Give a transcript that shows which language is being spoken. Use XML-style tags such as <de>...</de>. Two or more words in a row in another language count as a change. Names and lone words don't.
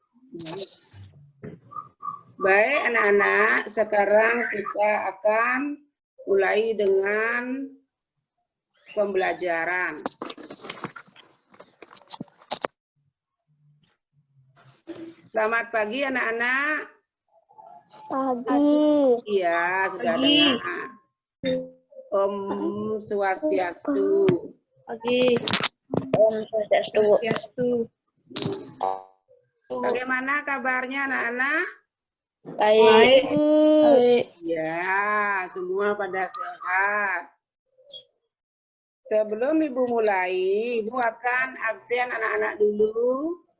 <id>Baik anak-anak, sekarang kita akan mulai dengan pembelajaran. Selamat pagi anak-anak. Pagi. Iya, sudah dengar. Om Swastiastu. Pagi. Om Swastiastu. Bagaimana kabarnya anak-anak? Baik. Ya, semua pada sehat. Sebelum Ibu mulai, Ibu akan absen anak-anak dulu.</id>